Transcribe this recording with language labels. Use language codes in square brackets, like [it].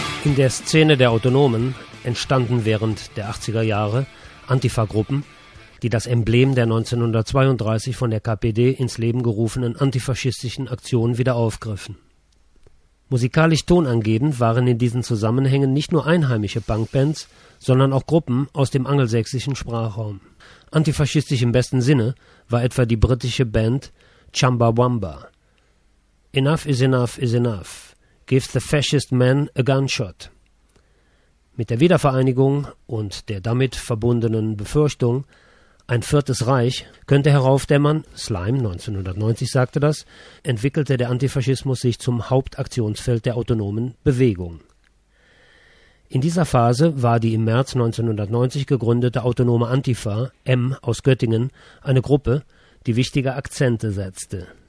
[de] In der Szene der Autonomen entstanden während der 80er Jahre Antifa-Gruppen, die das Emblem der 1932 von der KPD ins Leben gerufenen antifaschistischen Aktionen wieder aufgriffen. Musikalisch tonangebend waren in diesen Zusammenhängen nicht nur einheimische Punkbands, sondern auch Gruppen aus dem angelsächsischen Sprachraum. Antifaschistisch im besten Sinne war etwa die britische Band Chumbawamba. [en] Enough is enough is enough. Give the fascist man a gunshot. [de] Mit der Wiedervereinigung und der damit verbundenen Befürchtung, ein viertes Reich könnte heraufdämmern, Slime 1990 sagte das, entwickelte der Antifaschismus sich zum Hauptaktionsfeld der autonomen Bewegung. In dieser Phase war die im März 1990 gegründete autonome Antifa, M aus Göttingen, eine Gruppe, die wichtige Akzente setzte.